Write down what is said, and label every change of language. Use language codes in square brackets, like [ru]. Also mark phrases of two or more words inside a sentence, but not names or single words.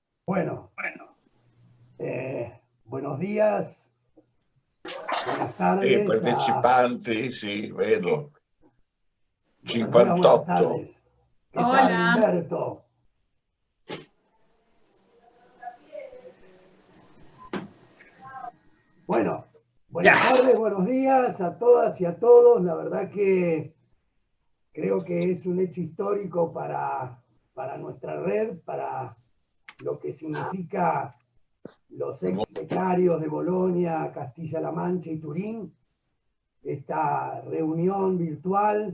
[es] Bueno, buenos días, buenas tardes, [it] Partecipanti, sì, vedo. [es] buenos días, buenas 58. tardes. ¿Qué tal, Hola. Humberto? Bueno, buenas tardes, buenos días a todas y a todos. La verdad que creo que es un hecho histórico para nuestra red, para lo que significa los ex becarios de Bolonia, Castilla-La Mancha y Turín, esta reunión virtual